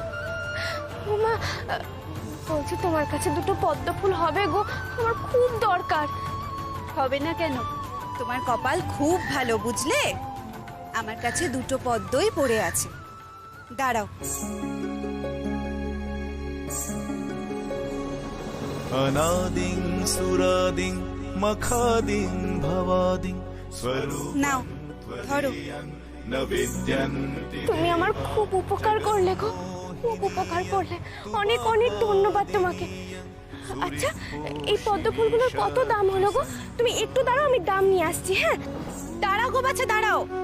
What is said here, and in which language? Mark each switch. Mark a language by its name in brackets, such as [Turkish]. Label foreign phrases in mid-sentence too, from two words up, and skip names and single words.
[Bangla] ও মা, বলছি তোমার কাছে দুটো পদ্ম ফুল হবে গো? আমার খুব দরকার। হবে না কেন? তোমার কপাল খুব ভালো, বুঝলে? আমার কাছে দুটো পদ্মই পড়ে আছে। দাঁড়াও। [Sanskrit] अनादिं सुरादिं मखादिं भवादिं स्वरूप [Bangla] নাও ধরো। [Sanskrit] न विद्यन्ति। [Bangla] তুমি আমার খুব উপকার করলে গো, খুব উপকার করলে। অনেক অনেক ধন্যবাদ তোমাকে। আচ্ছা, এই পদ্ম ফুলগুলোর কত দাম হলো গো? তুমি একটু দাঁড়াও, আমি দাম নিয়ে আসছি। হ্যাঁ, দাঁড়াও গো বাচ্চা, দাঁড়াও।